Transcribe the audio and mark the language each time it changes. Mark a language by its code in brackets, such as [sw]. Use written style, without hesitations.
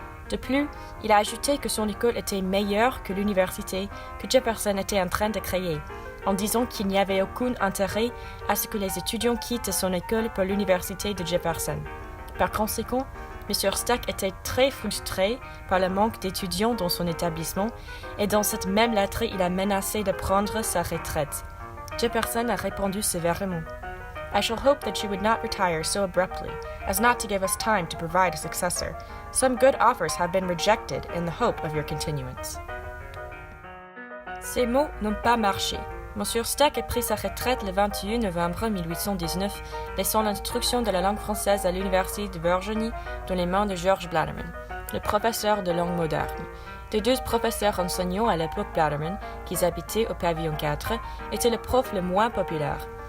[fr] De plus, il a ajouté que son école était meilleure que l'université que Jefferson était en train de créer, en disant qu'il n'y avait aucun intérêt à ce que les étudiants quittent son école pour l'université de Jefferson. Par conséquent, M. Stack était très frustré par le manque d'étudiants dans son établissement et dans cette même lettre, il a menacé de prendre sa retraite. Jefferson a répondu sévèrement. [en] I shall hope that you would not retire so abruptly as not to give us time to provide a successor. Some good offers have been rejected in the hope of your continuance. [fr] Ces mots n'ont pas marché. M. Stack a pris sa retraite le 21 novembre 1819, laissant l'instruction de la langue française à l'Université de Virginie dans les mains de George Blatterman, le professeur de langue moderne. Les 2 professeurs enseignants à l'époque Blatterman, qui habitaient au pavillon 4, étaient le prof le moins populaire.